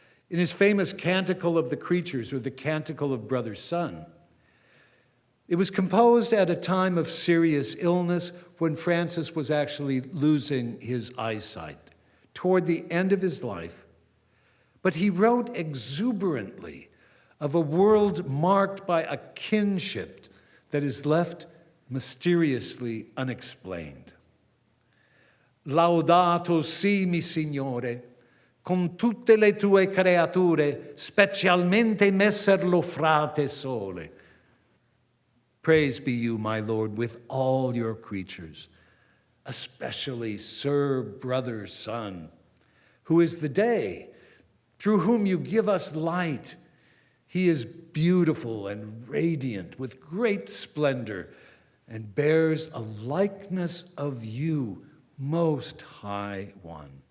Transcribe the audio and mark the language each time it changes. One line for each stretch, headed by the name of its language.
English: In his famous Canticle of the Creatures, or the Canticle of Brother Sun, it was composed at a time of serious illness when Francis was actually losing his eyesight, toward the end of his life. But he wrote exuberantly of a world marked by a kinship that is left mysteriously unexplained.
Italian: Laudato sii mi Signore, con tutte le tue creature, specialmente messer lo frate sole.
English: Praise be you, my Lord, with all your creatures, especially Sir, brother, sun, who is the day, through whom you give us light. He is beautiful and radiant with great splendor and bears a likeness of you, Most High One.